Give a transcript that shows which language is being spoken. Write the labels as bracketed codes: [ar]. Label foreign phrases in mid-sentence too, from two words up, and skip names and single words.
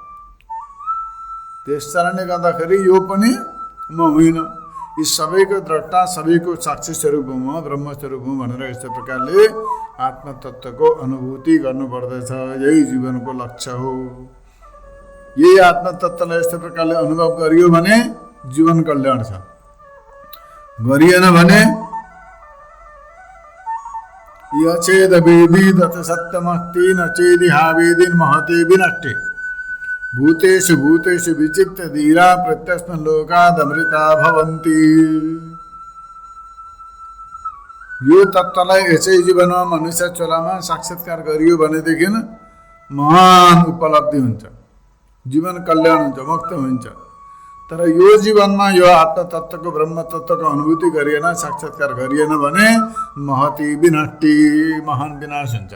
[ne] त्यस कारणले गर्दाखेरि यो पनि म होइन, यी सबैको द्रष्टा सबैको साक्षी स्वरूप हुँ, म ब्रह्मस्वरूप हुँ भनेर यस्तो प्रकारले आत्मतत्त्वको अनुभूति गर्नुपर्दछ। यही जीवनको लक्ष्य हो। यही आत्मतत्त्वलाई यस्तो प्रकारले अनुभव गरियो भने जीवन कल्याण छ, गरिएन भने [sa] यचेद वेदी तत् सत्यमस्ति न चेदिहा वेदिन महते विनष्टे भूतेषु भूतेषु विचित्त धीरा प्रत्यस्मिन् लोकात् अमृता भवन्ति। [ne] यो तत्त्वलाई यसै जीवनमा मनुष्य चोलामा साक्षात्कार गरियो भनेदेखि महान उपलब्धि हुन्छ, जीवन कल्याण हुन्छ, मुक्त हुन्छ। तर यो जीवनमा यो आत्मतत्त्वको ब्रह्मतत्त्वको अनुभूति गरिएन, साक्षात्कार गरिएन भने [sa] महती विनष्टि, [ne] महान विनाश हुन्छ।